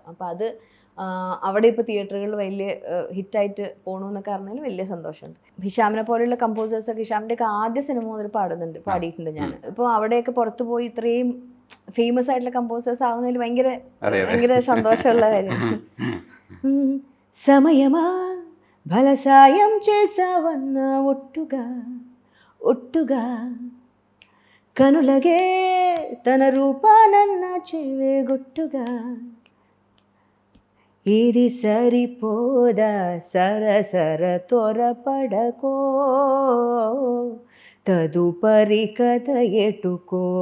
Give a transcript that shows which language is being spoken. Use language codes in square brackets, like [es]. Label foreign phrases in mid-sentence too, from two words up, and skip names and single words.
[ml] അപ്പം അത് അവിടെ ഇപ്പോൾ തിയേറ്ററുകളിൽ വലിയ ഹിറ്റായിട്ട് പോകണമെന്നൊക്കെ പറഞ്ഞാൽ വലിയ സന്തോഷമുണ്ട്. ഹിഷാമിനെ പോലെയുള്ള കമ്പോസേഴ്സൊക്കെ ഹിഷാമിൻ്റെയൊക്കെ ആദ്യ സിനിമ മുതൽ പാടിയിട്ടുണ്ട് ഞാൻ. ഇപ്പോൾ അവിടെയൊക്കെ പുറത്തു പോയി ഇത്രയും ഫേമസ് ആയിട്ടുള്ള കമ്പോസേഴ്സ് ആവുന്നതിൽ ഭയങ്കര സന്തോഷമുള്ള കാര്യമാണ്. [te] సమయమా బలసాయం చేసావన్న ఒట్టుగా కనులగే తన రూపానన్న చెవేగొట్టుగా ఇది సరిపోదా సరసర త్వరపడకో తదుపరి కథ ఎటుకో